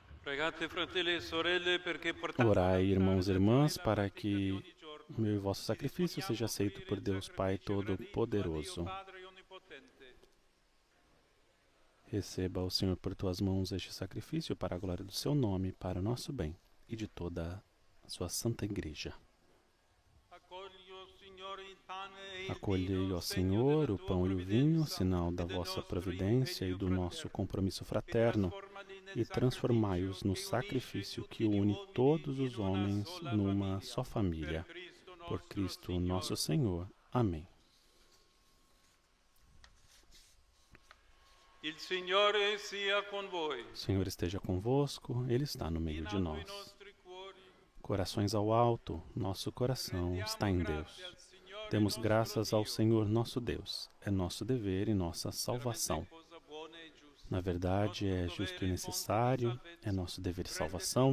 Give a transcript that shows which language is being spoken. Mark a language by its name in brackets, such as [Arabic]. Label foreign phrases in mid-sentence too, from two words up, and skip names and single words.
[Italian] Pregate, fratelli e sorelle, perché portate [Portuguese] Orai, irmãos e irmãs, para que o meu e vosso sacrifício seja aceito por Deus Pai Todo-Poderoso. Receba o Senhor por tuas mãos este sacrifício para a glória do seu nome, para o nosso bem e de toda a sua santa igreja. Acolhei, ó Senhor, o pão e o vinho, sinal da vossa providência e do nosso compromisso fraterno, e transformai-os no sacrifício que une todos os homens numa só família. Por Cristo nosso Senhor. Amém. [Italian] Il Signore sia con voi. [Portuguese] O Senhor esteja convosco, Ele está no meio de nós. Corações ao alto, nosso coração está em Deus. Demos graças ao Senhor nosso Deus. É nosso dever e nossa salvação. Na verdade, é justo e necessário, é nosso dever e salvação.